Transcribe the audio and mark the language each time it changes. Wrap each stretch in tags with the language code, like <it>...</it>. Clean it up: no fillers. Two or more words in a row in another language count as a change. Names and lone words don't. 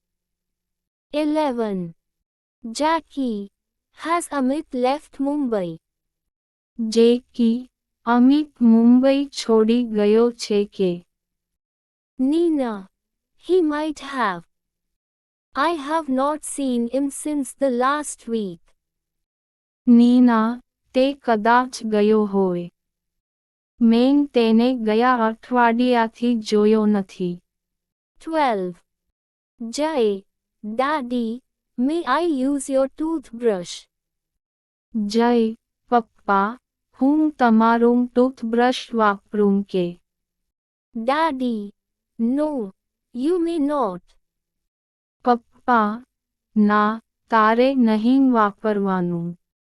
<en>11. Jackie. Has Amit left Mumbai?</en> <gu>જેકી, અમિત મુંબઈ છોડી ગયો છે કે?</gu> <en>Nina. He might have. I have not seen him since the last week.</en> <gu>નીના, તે કદાચ ગયો હોય. મેં તેને ગયા અઠવાડિયાથી જોયો નથી.</gu> <en>12. Jai. Daddy. May I use your toothbrush?</en> <gu>જય, પપ્પા, હું તમારું ટૂથબ્રશ વાપરું કે?</gu> <en>Daddy. No. You may not.</en> <gu>પપ્પા, ના, તારે નહીં વાપરવાનું.</gu>